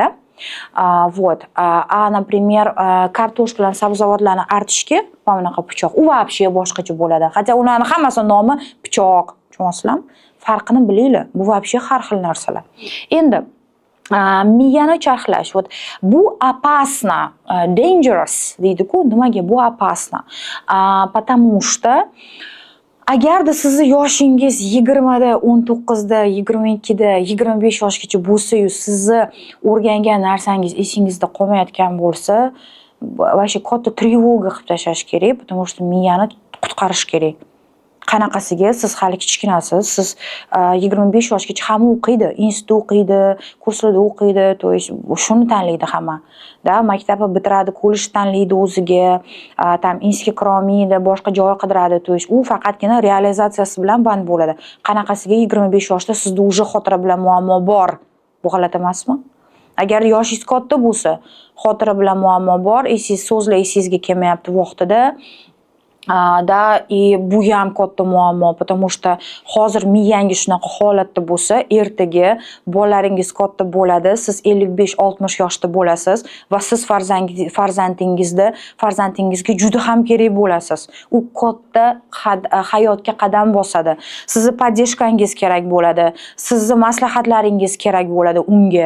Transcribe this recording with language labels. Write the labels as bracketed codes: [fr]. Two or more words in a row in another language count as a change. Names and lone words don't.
[ru] Вот. Например, [uz] kartoshka bilan sabzavotlarni artishga mana bunaqa pichoq, u вообще boshqacha bo'ladi. Hatto ularning hammasi nomi pichoq. Tushunyapsizlarmi? Farqini bilinglar. Bu вообще har xil narsalar. Endi miyani charxlash. Bu опасно, dangerous deydi-ku. Nimaga bu опасно? [ru] Потому что [uz] agarda sizni yoshingiz 20 da, 19 da, 22 da, 25 yoshgacha bo'lsa-yu, sizni o'rgangan narsangiz esingizda qolmayotgan bo'lsa, vashe katta trevoga qilib tashlash kerak, [ru] потому что [uz] miyani qutqarish kerak. Qanaqasiga siz hali kichkinasiz, siz 25 yoshgacha hamma o'qiydi, institut o'qiydi, kurslarda o'qiydi, [ru] то есть [uz] shuni tanlaydi hamma. Maktabni bitiradi, kollej tanlaydi o'ziga, tam inskiy kirolmaydi, boshqa joy qidiradi, [ru] то есть [uz] u faqatgina realizatsiyasi bilan band bo'ladi. Qanaqasiga 25 yoshda sizda уже xotira bilan muammo bor. Bu g'alati emasmi? Agar yoshingiz katta bo'lsa, xotira bilan muammo bor, so'zlar esingizga kelmayapti vaqtida, bu ham katta muammo, [ru] потому что [uz] hozir miyangiz shunaqa holatda bo'lsa, ertaga bolalaringiz katta bo'ladi, siz 55-60 yoshda bo'lasiz va siz farzandingizga juda ham kerak bo'lasiz. U katta hayotga qadam bosadi. Sizni podдержканgiz kerak bo'ladi, sizni maslahatlaringiz kerak bo'ladi unga.